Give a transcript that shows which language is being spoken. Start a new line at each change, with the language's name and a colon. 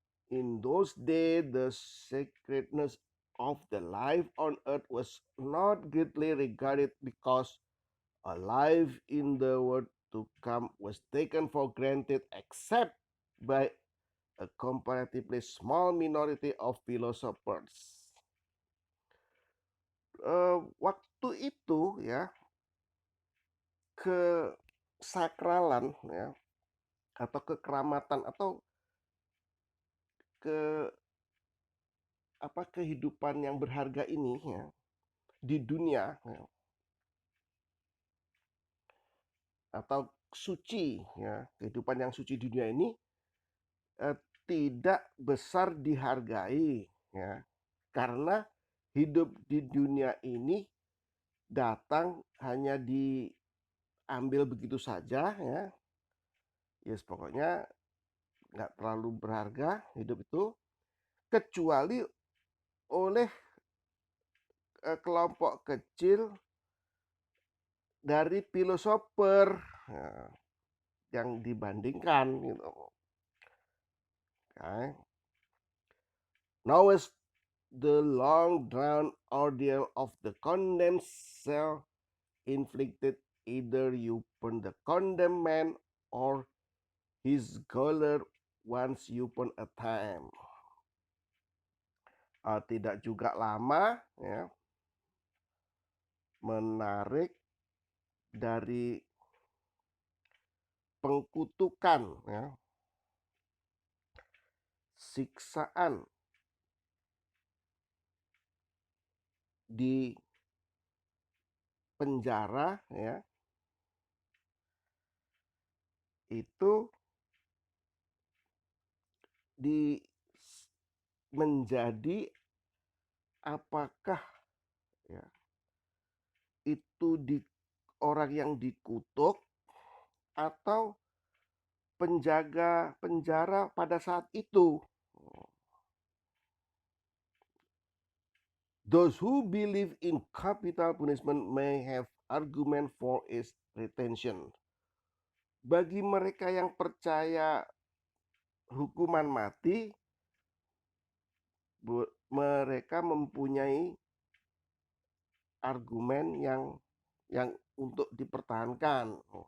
English: In those days, the sacredness of the life on earth was not greatly regarded because a life in the world to come was taken for granted except by a comparatively small minority of philosophers.
Indonesian: Waktu itu ya kesakralan ya atau kekeramatan atau kehidupan yang berharga ini ya di dunia ya, atau suci ya kehidupan yang suci di dunia ini tidak besar dihargai ya karena hidup di dunia ini datang hanya diambil begitu saja ya. Yes, pokoknya nggak terlalu berharga hidup itu kecuali oleh kelompok kecil dari filosofer ya, yang dibandingkan gitu.
English: Okay. Now is the long drawn ordeal of the condemned cell inflicted either upon the condemned man or his gaoler once upon a time.
Indonesian: Tidak juga lama ya menarik dari pengkutukan ya siksaan di penjara ya itu menjadi apakah ya itu di orang yang dikutuk atau penjaga penjara pada saat itu.
English: Those who believe in capital punishment may have argument for its retention.
Indonesian: Bagi mereka yang percaya hukuman mati, mereka mempunyai argumen yang untuk dipertahankan.